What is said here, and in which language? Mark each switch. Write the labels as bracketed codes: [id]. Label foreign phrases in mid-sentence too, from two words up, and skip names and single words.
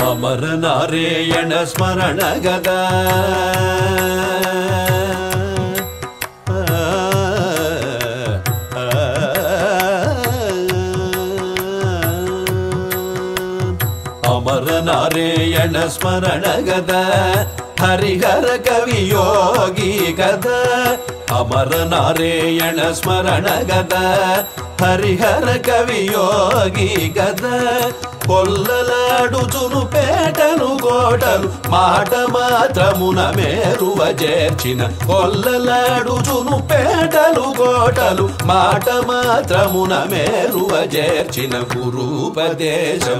[kn] ಅಮರನಾರಾಯಣ ಸ್ಮರಣ ಗದಾ ಅಮರನಾರಾಯಣ ಸ್ಮರಣ ಗದಾ ಹರಿಹರ ಕವಿಯೋಗಿ ಗದಾ ಅಮರನಾರಾಯಣ ಸ್ಮರಣ ಗದಾ ಹರಿಹರ ಕವಿಯೋಗಿ ಗದಾ [te] కొల్లలాడుచును పేటను గోటలు మాట మాత్రమున మేరువ చేర్చిన కొల్లలాడుచును పేటలు గోటలు మాట మాత్రమున మేరువ చేర్చిన గురుపదేశం